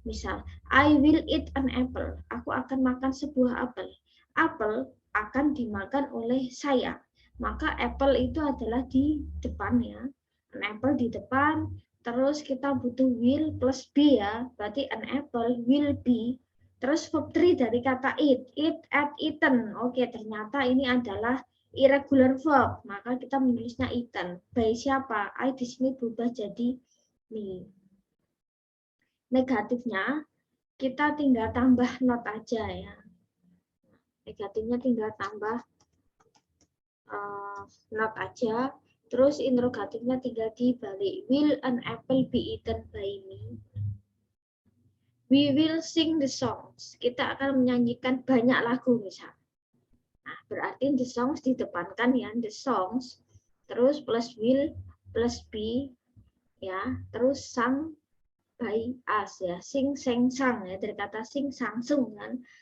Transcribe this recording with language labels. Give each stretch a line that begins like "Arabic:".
Indonesian: Misal,
English: I will eat an apple.
Indonesian: Aku akan makan sebuah apel. Apel akan dimakan oleh saya. Maka apple itu adalah di depan ya. An apple di depan. Terus kita butuh will plus be ya. Berarti
English: an apple will be.
Indonesian: Terus verb 3 dari kata eat at, eaten. Oke, ternyata ini adalah irregular verb, maka kita menulisnya eaten. By siapa? I di sini berubah jadi me. Negatifnya kita tinggal tambah not aja ya. Negatifnya tinggal tambah not aja. Terus interrogatifnya tinggal dibalik.
English: Will an apple be eaten by me? We will sing the songs.
Indonesian: Kita akan menyanyikan banyak lagu misal. Nah, berarti the songs didepankan ya, the songs. Terus plus will plus be ya, terus sang by us ya, sing seng sang ya, dari kata sing sang sung kan.